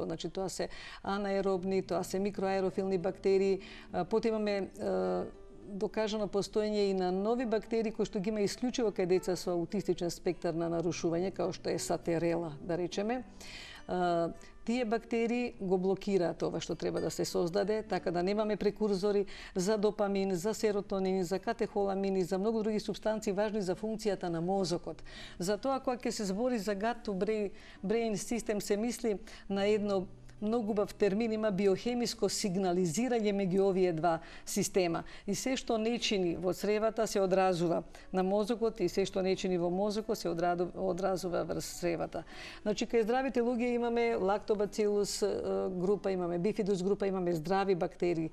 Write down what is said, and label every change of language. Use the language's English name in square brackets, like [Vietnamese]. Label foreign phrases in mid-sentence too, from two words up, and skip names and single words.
[Macedonian] Значи тоа се анаеробни, тоа се микроаерофилни бактерии, потоа имаме докажано постоење и на нови бактерии кои што ги има исклучиво кај деца со аутистичен спектар на нарушување, како што е сатерела, да речеме. тие бактерии го блокираат ова што треба да се создаде, така да немаме прекурзори за допамин, за серотонин, за катехоламини, за многу други субстанции важни за функцијата на мозокот. Затоа кога ќе се збори за [English] gut to brain [Macedonian] систем, се мисли на едно многу убав термин, има биохемиско сигнализирање меѓу овие два система. И се што не чини во цревата се одразува на мозокот и се што не чини во мозокот се одразува врз цревата. Значи, кај здравите луѓе имаме лактобацилус група, имаме бифидус група, имаме здрави бактерии.